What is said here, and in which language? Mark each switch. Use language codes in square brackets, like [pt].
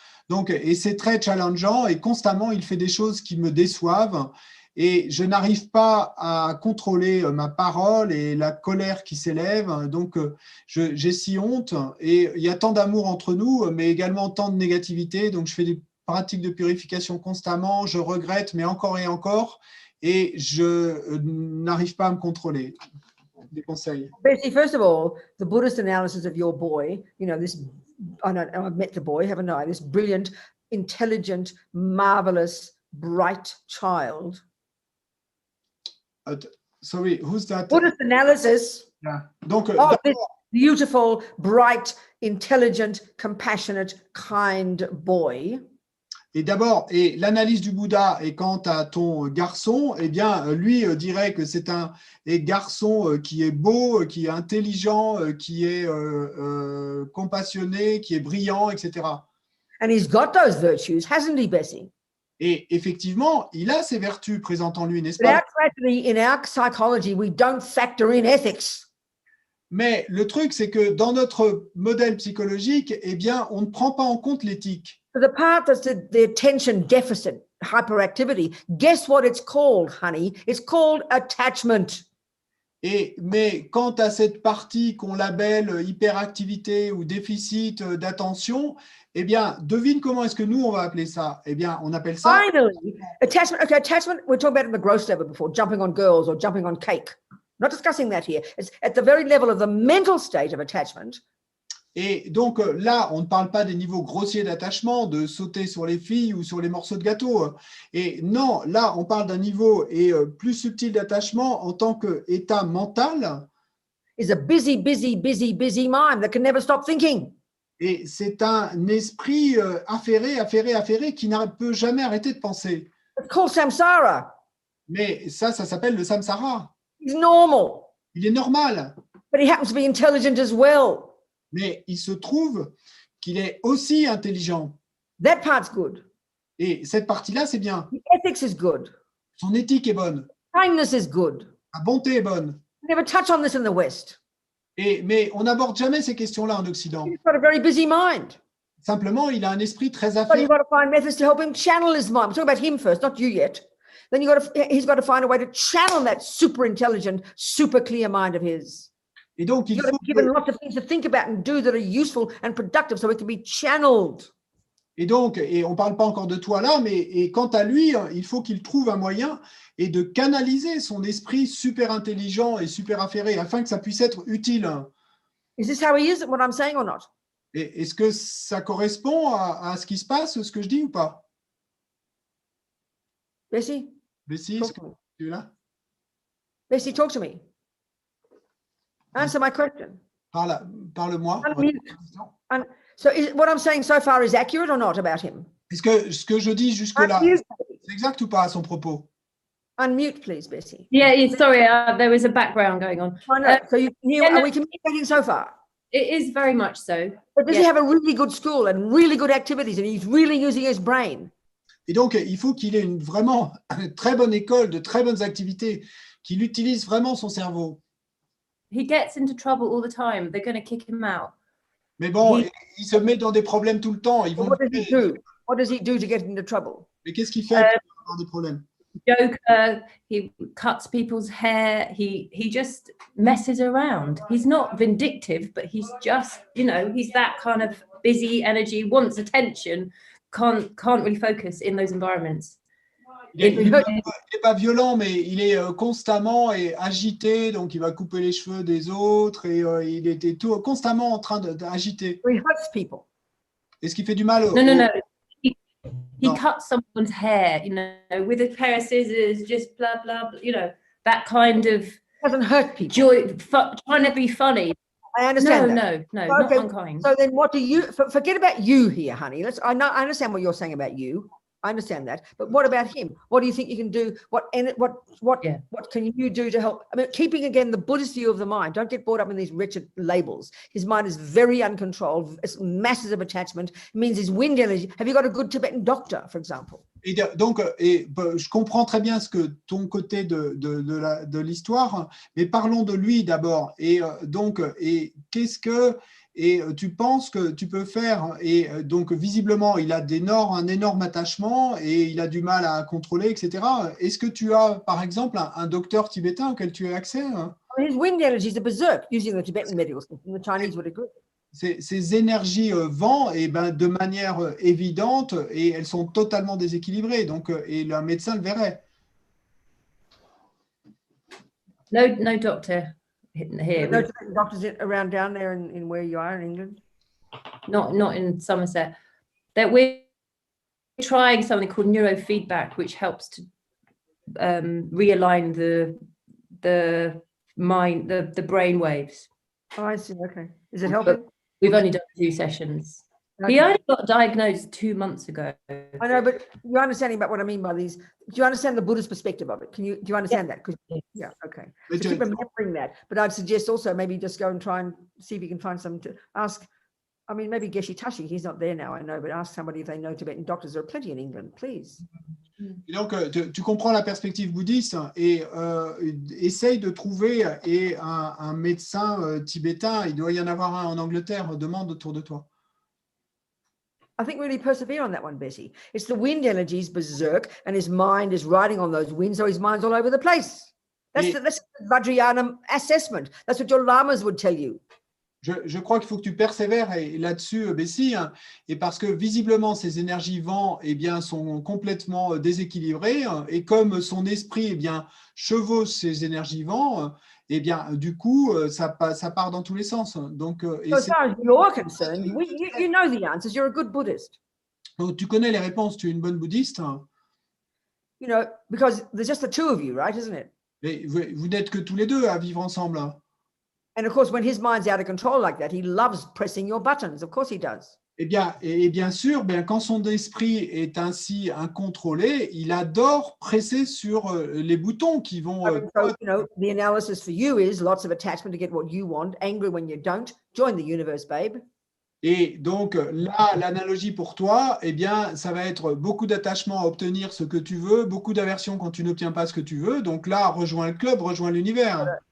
[fr] Donc, et c'est très challengeant et constamment, il fait des choses qui me déçoivent et je n'arrive pas à contrôler ma parole et la colère qui s'élève. Donc, j'ai si honte et il y a tant d'amour entre nous, mais également tant de négativité. Donc, je fais des pratiques de purification constamment, je regrette, mais encore et encore, et je n'arrive pas à me contrôler. Des conseils. [en] Bessie, first of all, the Buddhist analysis of your boy, you know, this, I've met the boy, haven't I? This brilliant, intelligent, marvelous, bright child. Sorry, who's that? Buddhist analysis [fr] Yeah. Donc, [en] of this beautiful, bright, intelligent, compassionate, kind boy. [fr] Et d'abord, et l'analyse du Bouddha, et quant à ton garçon, eh bien, lui dirait que c'est un garçon qui est beau, qui est intelligent, qui est compassionné, qui est brillant, etc. [en] And he's got those virtues, hasn't he, Bessie? [fr] Et effectivement, il a ces vertus présentes en lui, n'est-ce [en] But [fr] pas? [en] actually, in our psychology, we don't factor in ethics. [fr] Mais le truc, c'est que dans notre modèle psychologique, eh bien, on ne prend pas en compte l'éthique. [en] The part that's the attention deficit, hyperactivity, guess what it's called, honey? It's called attachment. [fr] Mais quant à cette partie qu'on labelle hyperactivité ou déficit d'attention, eh bien, devine comment est-ce que nous, on va appeler ça? Eh bien, on appelle ça… [en] Finally, attachment. Okay, attachment, we talked about it at the gross level before, jumping on girls or jumping on cake. Not discussing that here. It's at the very level of the mental state of attachment. [fr] Et donc là, on ne parle pas des niveaux grossiers d'attachement, de sauter sur les filles ou sur les morceaux de gâteau. Et non, là, on parle d'un niveau plus subtil d'attachement en tant qu'état mental. [en] Is a busy, busy, busy, busy mind that can never stop thinking. [fr] Et c'est un esprit affairé, qui ne peut jamais arrêter de penser. [en] It's called samsara. [fr] Mais ça s'appelle le samsara. [en] It's normal. [fr] Il est normal. [en] But he happens to be intelligent as well. [fr] Mais il se trouve qu'il est aussi intelligent. [en] That part's good. [fr] Et cette partie-là, c'est bien. [en] The ethics is good. [fr] Son éthique est bonne. [en] Kindness is good. [fr] La bonté est bonne. [en] We never touch on this in the West. [fr] Mais on n'aborde jamais ces questions-là en Occident. [en] He's got a very busy mind. [fr] Simplement, il a un esprit très [en] But [fr] affairé. [en] you've got to find methods to help him channel his mind. We're talking about him first, not you yet. Then he's got to find a way to channel that super intelligent, super clear mind of his. [fr] Et donc, il [en] You've got [fr] faut [en] to be given lots of things to think about and do that are useful and productive so it can be channeled. [fr] Et donc, on ne parle pas encore de toi là, mais quant à lui, il faut qu'il trouve un moyen et de canaliser son esprit super intelligent et super affairé afin que ça puisse être utile. [en] Is this how he is, what I'm saying or not? [fr] Et est-ce que ça correspond à ce qui se passe, ce que je dis ou pas? [en] Bessie, [fr] Bessie, est-ce que tu es là? [en] Bessie, talk to me. Answer my question. [fr] Parle-moi. [en] And so what I'm saying so far is accurate or not about him? [fr] Est-ce que ce que je dis jusque-là, c'est exact ou pas à son propos? [en] Unmute, please, Bessie. Yeah, sorry, there was a background going on. I know. So yeah, are we communicating so far? It is very much so. But does he have a really good school and really good activities and he's really using his brain? [fr] Et donc, il faut qu'il ait vraiment une très bonne école, de très bonnes activités, qu'il utilise vraiment son cerveau. [en] He gets into trouble all the time. They're going to kick him out. [fr] Mais bon, il se met dans des problèmes tout le temps. Ils vont... [en] What does he do? What does he do to get into trouble? [fr] Mais qu'est-ce qu'il fait pour avoir des problèmes? [en] Joker, he cuts people's hair, he just messes around. He's not vindictive, but he's just, he's that kind of busy energy, wants attention, can't really focus in those environments. [fr] Il n'est pas violent, mais il est constamment agité, donc il va couper les cheveux des autres et il était constamment en train d'agiter. [en] He hurts people. [fr] Est-ce qu'il fait du mal? [en] No. He cuts someone's hair, with a pair of scissors, just blah, blah, that kind of Doesn't hurt people. joy, trying to be funny. I understand No, that. not Okay, unkind. So then what do you, forget about you here, honey. I understand what you're saying about you. I understand that. But what about him? What do you think you can do? What can you do to help? I mean, keeping again the Buddhist view of the mind. Don't get caught up in these wretched labels. His mind is very uncontrolled. It's masses of attachment. It means his wind energy. Have you got a good Tibetan doctor, for example? [fr] Et donc, je comprends très bien ton côté de l'histoire, mais parlons de lui d'abord. Et qu'est-ce que tu penses que tu peux faire? Et donc, visiblement, il a un énorme attachement et il a du mal à contrôler, etc. Est-ce que tu as, par exemple, un docteur tibétain auquel tu as accès? [en] His wind energy is a berserk, using the Tibetan medical system. The Chinese would agree. [fr] Ces énergies vent, de manière évidente, et elles sont totalement déséquilibrées. Donc, et le médecin le verrait. [en] No doctor here. No doctors around down there in where you are in England? Not in Somerset. That we're trying something called Neurofeedback, which helps to realign the mind, the brain waves. Oh, I see. Okay. Is it helping? But we've only done 2 sessions. Okay. He only got diagnosed 2 months ago. I know, but you're understanding about what I mean by these. Do you understand the Buddhist perspective of it? Do you understand that? Yeah, okay. So keep remembering that. But I'd suggest also maybe just go and try and see if you can find some to ask. I mean, maybe Geshe Tashi, he's not there now, I know, but ask somebody if they know Tibetan doctors. There are plenty in England, please. [fr] Et donc, tu comprends la perspective bouddhiste et essaye de trouver un médecin tibétain. Il doit y en avoir un en Angleterre. Demande autour de toi. [en] I think really persevere on that one, Bessie. It's the wind energies berserk, and his mind is riding on those winds, so his mind's all over the place. That's the Vajrayana assessment. That's what your lamas would tell you. [fr] Je crois qu'il faut que tu persévères là-dessus, Bessie, et parce que visiblement ces énergies vent sont complètement déséquilibrées, et comme son esprit chevauche ces énergies vent, du coup ça part dans tous les sens. Donc, [en] so as far as you're concerned, you know the answers. You're a good Buddhist. [fr] Tu connais les réponses. Tu es une bonne bouddhiste. [en] You know, because there's just the two of you, right? Isn't it? [fr] Mais vous n'êtes que tous les deux à vivre ensemble. [en] And of course, when his mind's out of control like that, he loves pressing your buttons. Of course he does. [fr] Et bien sûr, quand son esprit est ainsi incontrôlé, il adore presser sur les boutons qui vont... [en] So, the analysis for you is lots of attachment to get what you want, angry when you don't. Join the universe, babe. [fr] Et donc là, l'analogie pour toi, ça va être beaucoup d'attachement à obtenir ce que tu veux, beaucoup d'aversion quand tu n'obtiens pas ce que tu veux. Donc là, rejoins le club, rejoins l'univers.